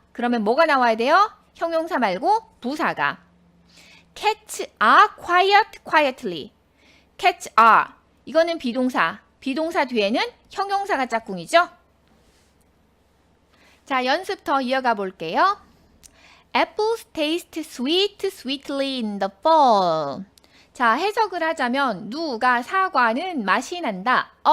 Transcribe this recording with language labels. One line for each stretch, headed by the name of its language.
Korean: 그러면 뭐가 나와야 돼요? 형용사 말고 부사가.
English: cats are quietly. cats are.
Korean: 이거는 비동사. 비동사 뒤에는 형용사가 짝꿍이죠. 자, 연습 더 이어가 볼게요.
English: Apples taste sweetly in the fall.
Korean: 자, 해석을 하자면 누가 사과는 맛이 난다.